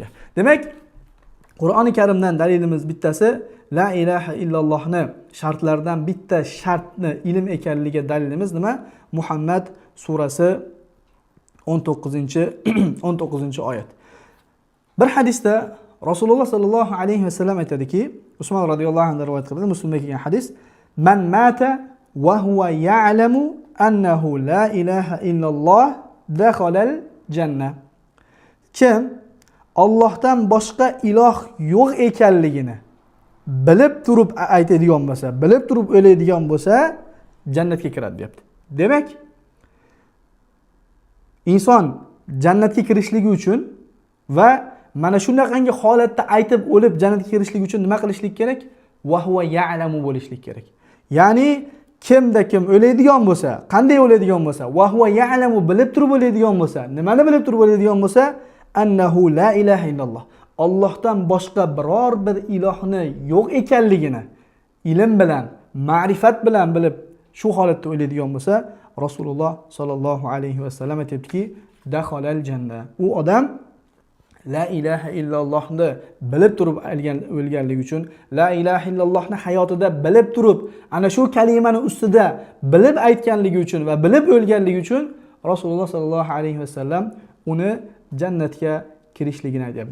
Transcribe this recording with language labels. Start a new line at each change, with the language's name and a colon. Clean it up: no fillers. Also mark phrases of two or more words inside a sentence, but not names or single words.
Uzbek: Demak, Qur'oni Karimdan dalilimiz bittasi
Arabic: لا إله إلا الله
Uzbek: shartlaridan bitta shartni ilm ekanligiga dalilimiz nima? Muhammad surasi 19-oyat. Bir hadisda Rasululloh
Arabic: صلى الله عليه وسلم
Uzbek: aytadiki, Usmon
Arabic: رضي الله عنه
Uzbek: rivoyat qiladi, Muslimga kelgan hadis:
Arabic: "من مات وهو يعلم أنه لا إله إلا الله دخل الجنة."
Uzbek: Kim Allohdan boshqa iloh yo'q ekanligini bilib turib aytadigan bo'lsa, bilib turib o'ylaydigan bo'lsa, jannatga kiradi, deyapti. Demak, inson jannatga kirishligi uchun va mana shunaqangi holatda aytib o'lib jannatga kirishlik uchun nima qilishlik kerak?
Arabic: وهو يعلم
Uzbek: bo'lishlik kerak. Ya'ni kimda kim o'laydigan bo'lsa, qanday o'laydigan bo'lsa,
Arabic: وهو يعلم
Uzbek: bilib turib o'laydigan bo'lsa, nimani bilib turib o'laydigan bo'lsa,
Arabic: أنه لا إله إلا الله.
Uzbek: Allohdan boshqa biror bir ilohni yo'q ekanligini ilm bilan, ma'rifat bilan bilib shu holatda o'laydigan bo'lsa, Rasululloh
Arabic: صلى الله عليه وسلم
Uzbek: aytibdiki,
Arabic: دخل الجنة.
Uzbek: U odam
Arabic: لا إله إلا الله
Uzbek: bilib turib o'lganligi uchun,
Arabic: لا إله إلا الله
Uzbek: hayotida bilib turib, ana shu kalimani ustida bilib aytganligi uchun va bilib o'lganligi uchun Rasululloh
Arabic: صلى الله عليه وسلم
Uzbek: uni jannatga kirishligini aytadi.